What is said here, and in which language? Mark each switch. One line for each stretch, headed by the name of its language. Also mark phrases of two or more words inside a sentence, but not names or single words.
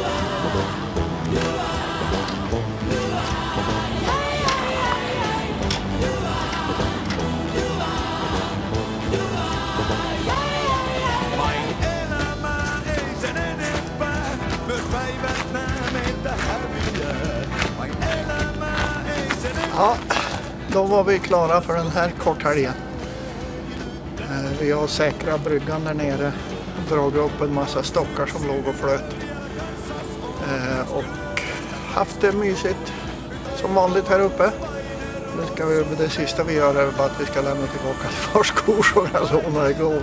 Finnish: Vain elämää, ei sen enempää. Myös päivät nää meiltä häviää. Vain elämää, ei sen enempää.
Swedish: Ja, då var vi klara för den här korthelgen. Vi har säkrat bryggan där nere. Dragit upp en massa stockar som låg och flöt. Och haft det mysigt som vanligt här uppe. Det sista vi gör är bara att vi ska lämna tillbaka ett par skor som jag lånade igår.